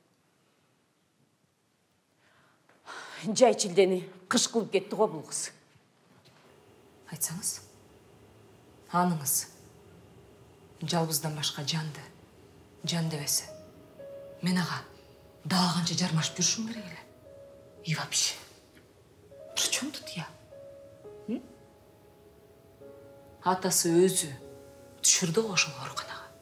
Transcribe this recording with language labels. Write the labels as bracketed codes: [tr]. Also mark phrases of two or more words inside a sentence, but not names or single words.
[ky] Жай чилдени кыш кылып кетти го бул кыз. Айтсаңыз, аныңыз жалбыздан башка жан дебесе. Мен ага дагы канча жармашып жүрүшүм керек эле. [ru] И вообще, при чем тут я? [ky] Атасы өзү түшүрдү го ошол ооруканага.